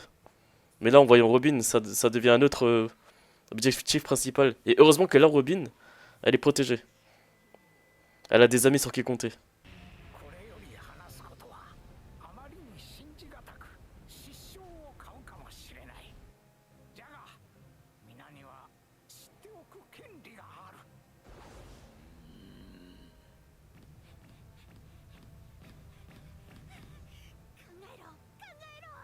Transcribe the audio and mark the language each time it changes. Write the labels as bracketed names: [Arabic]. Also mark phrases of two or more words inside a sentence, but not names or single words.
[French] Mais là, en voyant Robin, ça devient un autre objectif principal. Et heureusement que là, Robin, elle est protégée. Elle a des amis sur qui compter. [Japanese] これより話すことはあまりに信じがたく失笑を買うかもしれない。じゃが皆には知っておく権利がある。考えろ考えろ。